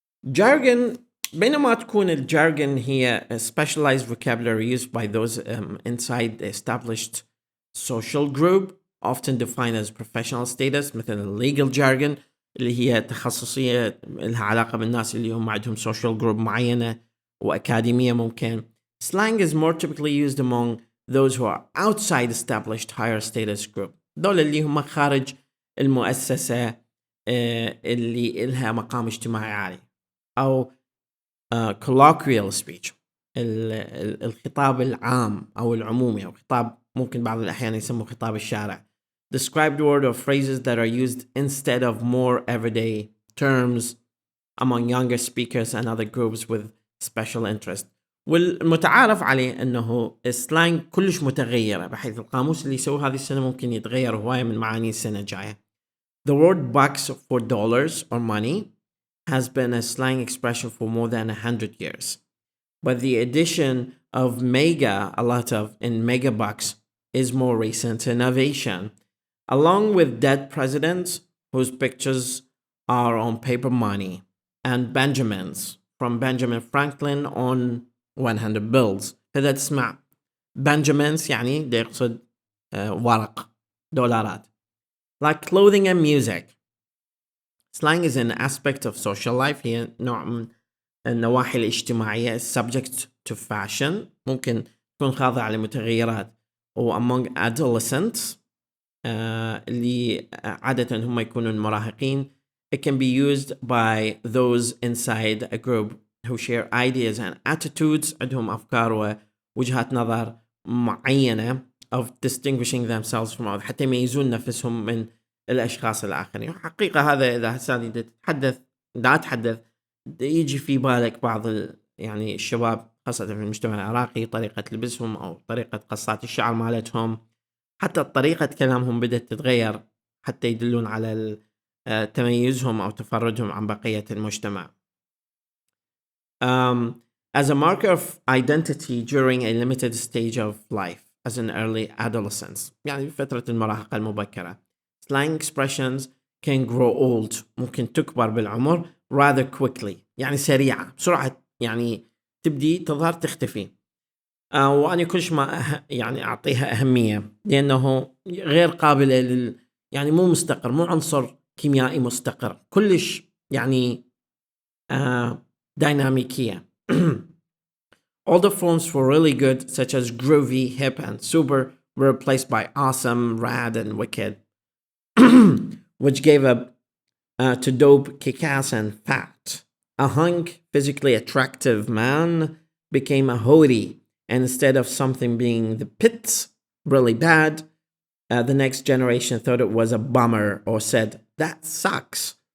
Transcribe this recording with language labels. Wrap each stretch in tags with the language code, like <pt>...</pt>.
<en>Jargon,</en> <ar>بينما تكون الجارجن هي</ar> <en>a specialized vocabulary used by those inside the established social group, often defined as professional status, مثل legal jargon</en> <ar>اللي هي تخصصية لها علاقة بالناس اللي هم عندهم</ar> <en>social group</en> <ar>معينة وأكاديمية ممكن.</ar> <en>Slang is more typically used among those who are outside established higher status group.</en> <ar>دول اللي هم خارج المؤسسة اللي إلها مقام اجتماعي عالي. أو</ar> <en>colloquial speech</en> <ar>الخطاب العام أو العمومي أو خطاب ممكن بعض الأحيان يسموه خطاب الشارع.</ar> <en>Described word or phrases that are used instead of more everyday terms among younger speakers and other groups with special interest.</en> <ar>والمتعارف عليه أنه السلانج كلش متغيرة، بحيث القاموس اللي يسوي هذه السنة ممكن يتغير هواية من معاني السنة الجاية.</ar> <en>The word bucks for dollars or money has been a slang expression for more than 100 years. But the addition of mega, a lot of, in megabucks is more recent innovation. Along with dead presidents whose pictures are on paper money and Benjamins from Benjamin Franklin on 100 bills.</en> <ar>فإذا تسمع Benjamins يعني ده يقصد ورق دولارات.</ar> <en>Like clothing and music. Slang is an aspect of social life.</en> <ar>هي نوع من النواحي الاجتماعية</ar> <en>subject to fashion.</en> <ar>ممكن تكون خاضعة لمتغيرات. و</ar> <en>among adolescents</en> <ar>اللي عادة هم يكونون مراهقين.</ar> <en>It can be used by those inside a group who share ideas and attitudes.</en> <ar>عندهم أفكار ووجهات نظر معينة</ar> <en>of distinguishing themselves from others</en> <ar>حتى يميزون نفسهم من الأشخاص الآخرين. حقيقة هذا إذا هسه أتحدث يجي في بالك بعض يعني الشباب خاصة في المجتمع العراقي طريقة لبسهم أو طريقة قصات الشعر مالتهم، حتى طريقة كلامهم بدأت تتغير حتى يدلون على تميزهم أو تفردهم عن بقية المجتمع.</ar> <en>As a marker of identity during a limited stage of life, as in early adolescence،</en> <ar>يعني في فترة المراهقة المبكرة.</ar> <en>Slang expressions can grow old،</en> <ar>ممكن تكبر بالعمر</ar> <en>rather quickly،</en> <ar>يعني سريعة بسرعة، يعني تبدي تظهر تختفي. وأنا كلش ما يعني أعطيها أهمية لأنه غير قابلة يعني مو مستقر، مو عنصر كيميائي مستقر، كلش يعني ديناميكية.</ar> <en>All the forms for really good, such as groovy, hip, and super, were replaced by awesome, rad, and wicked, which gave up to dope, kick-ass, and fat. A hunk, physically attractive man became a hoity, and instead of something being the pits, really bad, the next generation thought it was a bummer or said, that sucks.</en>